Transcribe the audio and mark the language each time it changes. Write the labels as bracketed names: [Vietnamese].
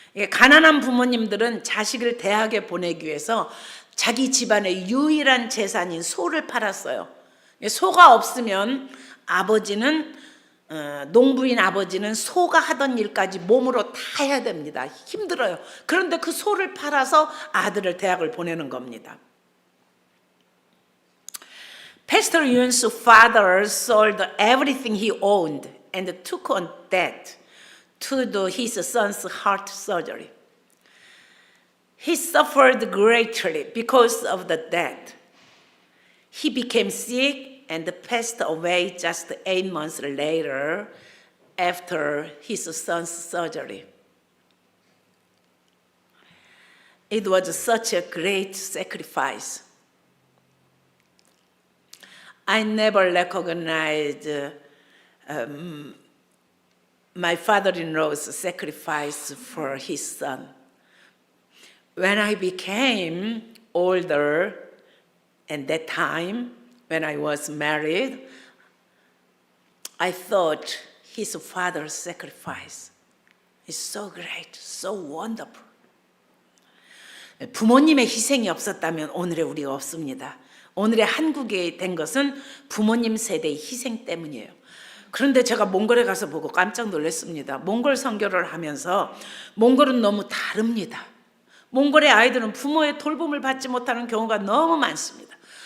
[Korean] 가난한 부모님들은 자식을 대학에 보내기 위해서 자기 집안의 유일한 재산인 소를 팔았어요. 소가 없으면 아버지는 농부인 아버지는 소가 하던 일까지 몸으로 다 해야 됩니다. 힘들어요. 그런데 그 소를 팔아서 아들을 대학을 보내는 겁니다. [English] Pastor Yun's father sold everything he owned and took on debt to do his son's heart surgery. He suffered greatly because of the debt. He became sick and passed away just 8 months later after his son's surgery. It was such a great sacrifice. I never recognized my father-in-law's sacrifice for his son. When I became older, and that time, when I was married, I thought his father's sacrifice is so great, so wonderful. [Korean] 부모님의 희생이 없었다면 오늘의 우리가 없습니다. 오늘의 한국이 된 것은 부모님 세대의 희생 때문이에요. 그런데 제가 몽골에 가서 보고 깜짝 놀랐습니다. 몽골 선교를 하면서 몽골은 너무 다릅니다. 몽골의 아이들은 부모의 돌봄을 받지 못하는 경우가 너무 많습니다.